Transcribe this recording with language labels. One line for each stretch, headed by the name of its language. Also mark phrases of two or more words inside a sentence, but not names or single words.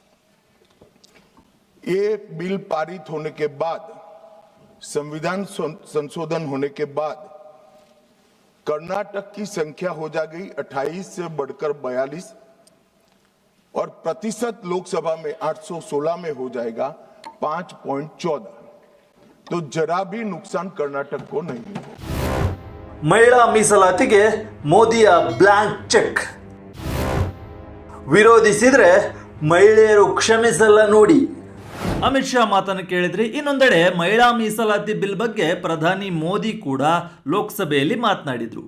Hindi: ये बिल पारित होने के बाद, संविधान संशोधन होने के बाद कर्नाटक की संख्या हो जाएगी 28 से बढ़कर 42 और प्रतिशत लोकसभा में 816 में हो जाएगा 5.14. तो जरा भी नुकसान कर्नाटक को नहीं होगा.
Kannada: ಮಹಿಳಾ ಮೀಸಲಾತಿಗೆ ಮೋದಿಯ
English: blank check.
Kannada: ವಿರೋಧಿಸಿದ್ರೆ ಮಹಿಳೆಯರು ಕ್ಷಮಿಸಲ್ಲ ನೋಡಿ. ಅಮಿತ್ ಶಾ ಮಾತನ್ನು ಕೇಳಿದ್ರಿ. ಇನ್ನೊಂದೆಡೆ ಮಹಿಳಾ ಮೀಸಲಾತಿ ಬಿಲ್ ಬಗ್ಗೆ ಪ್ರಧಾನಿ ಮೋದಿ ಕೂಡ ಲೋಕಸಭೆಯಲ್ಲಿ ಮಾತನಾಡಿದ್ರು.